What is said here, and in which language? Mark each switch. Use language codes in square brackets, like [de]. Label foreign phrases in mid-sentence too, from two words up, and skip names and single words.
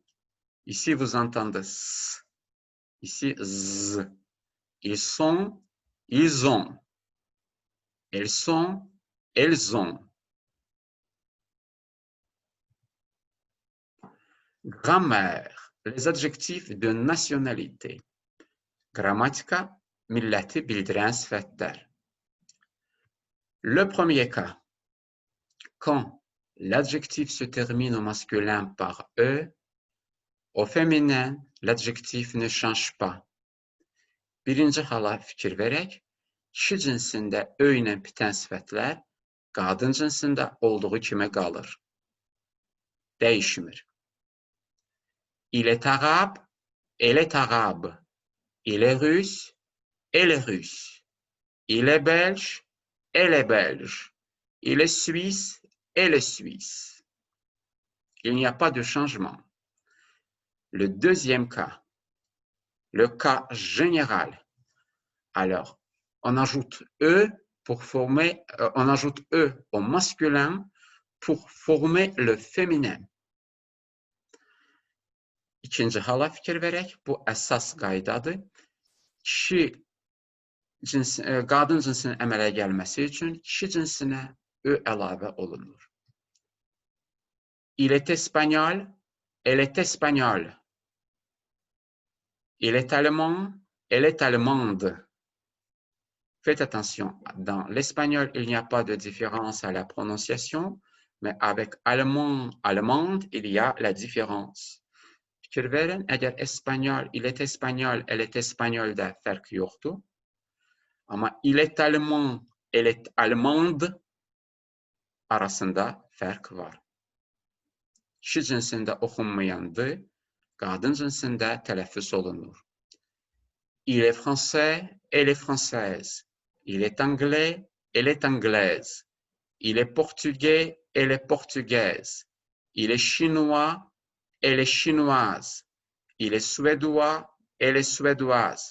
[fr] Ici, vous entendez s. Ici, z. Ils sont. Ils ont. Elles sont. Elles ont. Grammaire. Les adjectifs de nationalité. [az] Grammatika, milləti bildirən sifətlər. [fr] Le premier cas. Quand l'adjectif se termine au masculin par E, au féminin, l'adjectif ne change pas. [az] Birinci hala fikir verək, kişi cinsində Ö ilə bitən sifətlər qadın cinsində olduğu kimi qalır. Dəyişmir. [fr] Il est arabe, elle est arabe. Il est russe, elle est russe. Il est belge, elle est belge. Il est suisse, elle est suisse. Il n'y a pas de changement. Le deuxième cas, le cas général. Alors, on ajoute E pour former, on ajoute E au masculin pour former le féminin. [az] İkinci hala fikir verək, bu əsas qaydadır. Qadın cinsinin əmələ gəlməsi üçün kişi cinsinə Ö əlavə olunur. [fr] Il est espagnol, elle est espagnole. Il est allemand, elle est allemande. Faites attention, dans l'espagnol, il n'y a pas de différence à la prononciation, mais avec allemand, allemande, il y a la différence. [az] Fikir verin, əgər [fr] espagnol, il est espagnol, elle est espagnole [az] da fərq yoxdur. Amma [fr] il est allemand, elle est allemande [az] arasında fərq var. Kişi cinsində oxunmayandı, qadın cinsində tələffüz olunur. [fr] Il est français, elle est française. Il est anglais, elle est anglaise. Il est portugais, elle est portugaise. Il est chinois, elle est chinoise. Il est suédois, elle est suédoise.